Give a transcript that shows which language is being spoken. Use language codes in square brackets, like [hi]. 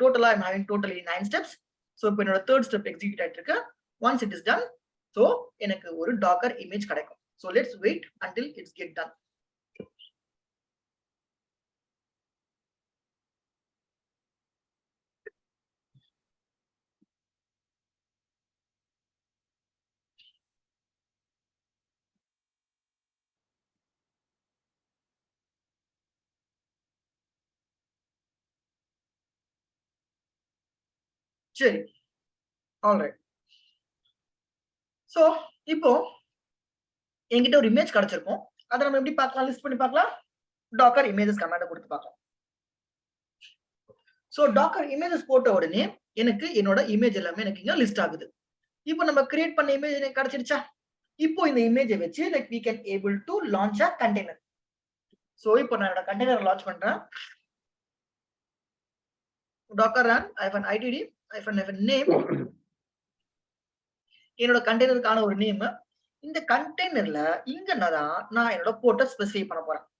[ta] டோட்டலா [en] I am having totally 9 steps. [ta] So இப்போ என்னோட தேர்ட் ஸ்டெப் எக்ஸிக்யூட் ஆயிட்டு இருக்கு. [en] once it is done, [ta] so எனக்கு ஒரு டாக்கர் இமேஜ் கிடைக்கும். [en] So let's wait until it's get done. [ta] சரி, ஆல்ரைட். ஸோ இப்போ என்கிட்ட ஒரு இமேஜ் கிடைச்சிருக்கும். அதை நம்ம எப்படி பார்க்கலாம், லிஸ்ட் பண்ணி பார்க்கலாம். டாக்கர் இமேஜஸ் கமாண்டை கொடுத்து பார்க்கலாம். ஸோ டாக்கர் இமேஜஸ் போட்ட உடனே எனக்கு என்னோட இமேஜ் எல்லாமே எனக்கு இங்க லிஸ்ட் ஆகுது. இப்போ நம்ம கிரியேட் பண்ண இமேஜ் எனக்கு கிடைச்சிருச்சா? இப்போ இந்த இமேஜை வச்சு like [en] we can able to launch a container. [ta] So இப்போ நான் என்னோட கண்டெய்னர் லான்ச் பண்றேன். docker run -itd -name என்னோட கண்டெய்னருக்கான ஒரு நேம். இந்த கண்டெய்னர்ல இங்க நான் என்னோட போர்ட்டை ஸ்பெசிஃபை பண்ண போறேன்.